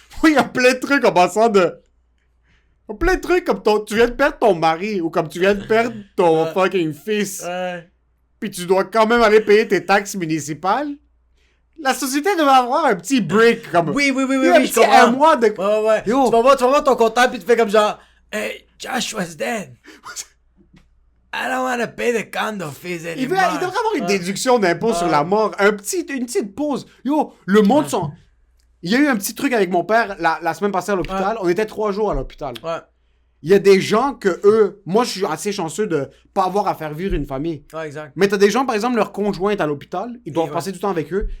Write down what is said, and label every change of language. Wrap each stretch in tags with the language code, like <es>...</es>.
<fr>Il y a plein de trucs en passant de... Il y a plein de trucs comme tu viens de perdre ton mari ou comme tu viens de perdre ton fucking fils. Puis tu dois quand même aller payer tes taxes municipales. La société devait avoir un petit break comme... Oui, je comprends. Un mois de... Ouais. Tu vas voir ton comptable puis tu fais comme genre</fr> <en>Hey, Josh was dead. I don't want to pay the condo fees anymore.</en> <fr>Il devrait avoir une déduction d'impôt sur la mort. Une petite pause. Yo, le monde sont... Il y a eu un petit truc avec mon père la semaine passée à l'hôpital. On était 3 jours à l'hôpital. Il y a des gens que eux... Moi, je suis assez chanceux de pas avoir à faire vivre une famille. Ouais, exact. Mais t'as des gens, par exemple, leur conjoint est à l'hôpital. Ils doivent passer du temps avec eux.</fr>